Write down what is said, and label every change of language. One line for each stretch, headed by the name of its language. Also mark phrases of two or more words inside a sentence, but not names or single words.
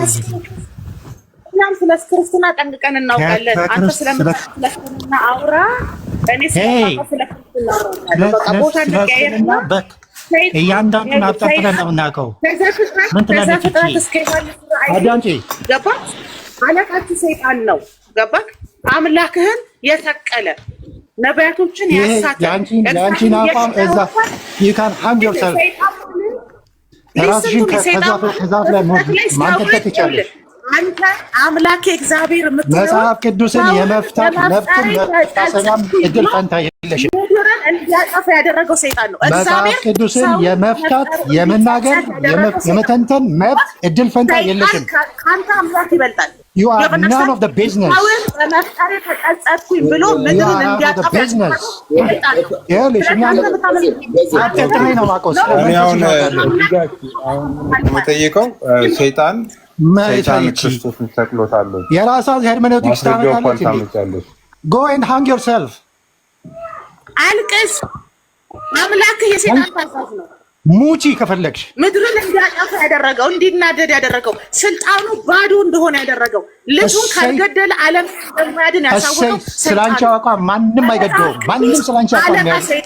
Amharic: እኛም ስለ ክርስትና ጠንቅቀን እናውቃለን። አንተ ስለምትስለምና አውራ እኔ ስለ ክርስትና እያንዳንዱን አጣጥለን ነው የምናውቀው። ምን ትላለች አዳንጪ? ገባ? አለቃችሁ ሰይጣን ነው። ገባ? አምላክህን የሰቀለ ነቢያቶችን ያሳተ የአንቺን አቋም እዛ
English: you can hang yourself
Amharic: ራስሽን ከዛፍ ላይ ማንጠልጠል ትችላለሽ። አንተ አምላኬ እግዚአብሔር የምትለው መጽሐፍ ቅዱስን የመፍታት መብትን መጣሰኛም እድል ፈንታ የለሽም። እንዲያጠፋ ያደረገው ሰይጣን ነው። መጽሐፍ ቅዱስን የመፍታት የመናገር የመተንተን መብት እድል ፈንታ የለሽም። ከአንተ አምላክ ይበልጣል።
English: You are none of the business.
Amharic: በመፍጠሬ ተጸጸትኩኝ ብሎ ምድርን እንዲያጠፋ ይኸውልሽ አጠጥሬ ነው የማውቀው። አሁን የምጠይቀው ሰይጣን ክርስቶስን ሰቅሎታል። የራሷን ሄርሜኔውቲክስ ታመጣለች።
English: Go and hang yourself.
Amharic: አልቅስ። አምላክህ የሰይጣን ታዛዥ ነው። ሙቺ ከፈለግሽ ምድርን እንዲያጠፋ ያደረገው እንዲናደድ ያደረገው ስልጣኑ ባዶ እንደሆነ ያደረገው ልጁን ካልገደለ ዓለም እንደማያድን ያሳወቀው ስላንቺ አቋም ማንም አይገደውም። ማንም ስላንቺ አቋም